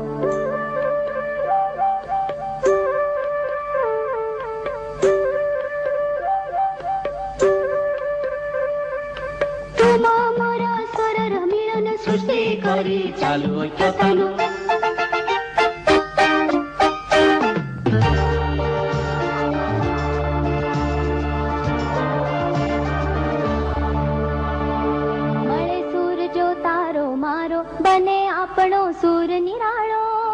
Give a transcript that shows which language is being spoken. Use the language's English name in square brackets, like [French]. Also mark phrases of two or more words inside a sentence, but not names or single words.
[Assamese] তোমা মোর স্বরর মিলন সৃষ্টি করি চালু ঐক্যতানু [Gujarati] મળે સૂર જો તારો મારો બને આપણો સૂર નિરાળો